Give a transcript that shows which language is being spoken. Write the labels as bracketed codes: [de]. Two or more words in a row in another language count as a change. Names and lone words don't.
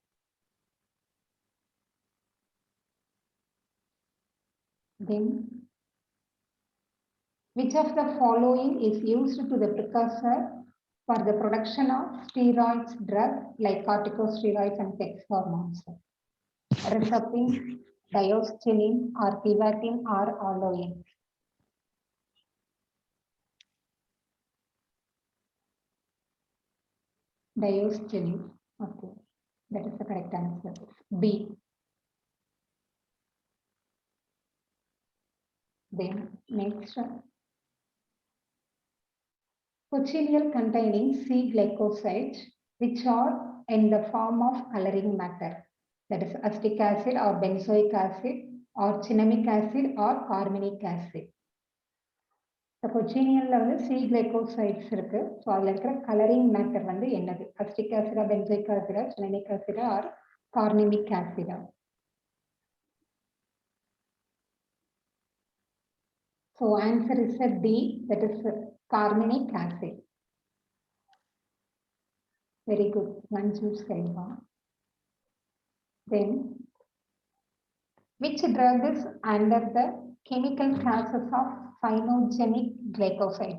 [en] Then which of the following is used to the precursor for the production of steroids drug like corticosteroids and sex hormones? Risapine, diosgenin or pivatin or aloin? Diosgenin. Okay, that is the correct answer. B. Then next, cochineal containing C glycosides which are in the form of coloring matter, that is acetic acid or benzoic acid or cinnamic acid or carminic acid. The cochinealல [ta] வந்து [en] C glycosides [ta] இருக்கு. ஸோ அதில் இருக்கிற [en] coloring matter [ta] வந்து என்னது? [en] acetic acid, benzoic acid, cinnamic acid or carminic acid? So answer is a D, that is carminic acid. Very good, Manju Selva. Then, which drug is under the chemical classes of cyanogenic glycosides?